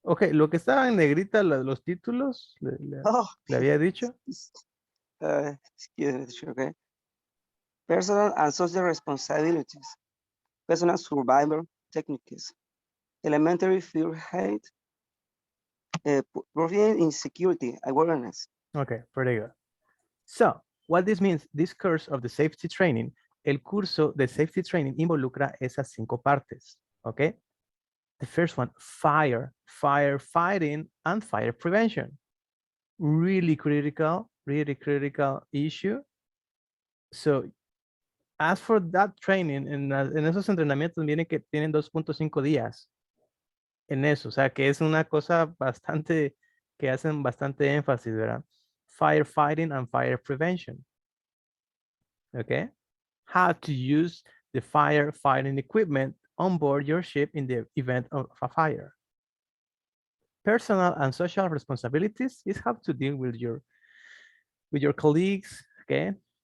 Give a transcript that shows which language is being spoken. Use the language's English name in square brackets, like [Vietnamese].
[Spanish] Ok, lo que estaba en negrita, los títulos, le había dicho. [English] Excuse me, teacher, okay. Personal and social responsibilities. Personal survival techniques. Elementary fear hate. Providing insecurity awareness. Okay, very good. So, what this means, this course of the safety training, [Spanish] el curso de safety training involucra esas 5 partes, [English] okay? The first one, firefighting and fire prevention. Really critical issue. So, as for that training, [Spanish] en esos entrenamientos viene que tienen 2.5 días en eso, o sea, que es una cosa bastante, que hacen bastante énfasis, ¿verdad? [English] Firefighting and fire prevention. Okay? How to use the firefighting equipment on board your ship in the event of a fire. Personal and social responsibilities is how to deal with your colleagues, okay?